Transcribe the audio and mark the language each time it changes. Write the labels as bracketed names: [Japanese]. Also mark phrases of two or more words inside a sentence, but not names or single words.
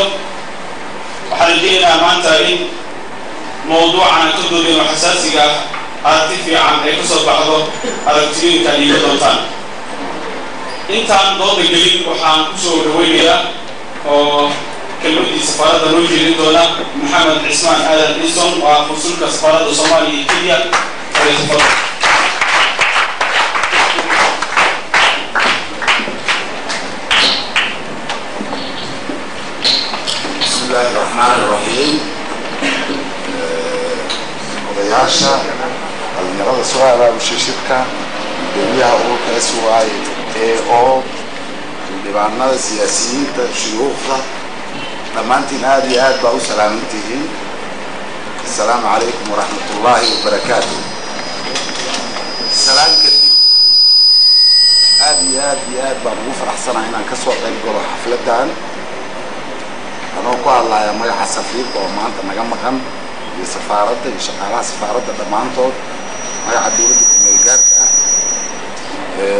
[Somali] waxaan rajaynayaa maanta in mowduucan ka doodeen oo xasaasiga ah aragti fiican ay ka soo baxdo aragtiyooyinka ay iga doontaan. intaan dooda gelin waxaan ku soo dhaweynayaa oo kelmadii safaaradda noo jeedin doona Maxamed Cismaan Aadan Ilson waa qunsulka safaaradda Soomaaliya iyo Kenya. [Arabic] بسم الله الرحمن الرحيم. [Somali] odayaasha dhalinyarada soo abaabushay shirka gudoomiyaha ururka SY oo xildhibaanada siyaasiyiinta shuyuukhda dhammaantiin aad iyo aad baa u salaamantihiin. [Arabic] السلام عليكم ورحمة الله وبركاته. السلام كتير [Somali] aad baan ugu faraxsanahay inaan ka soo qayb galo xafladan anoo ku hadlaya magaca safiirka oo maanta naga maqan iyo safaaradda iyo shaqaalaha safaaradda dhammaantood magaca dowladda kumeel gaarka ah.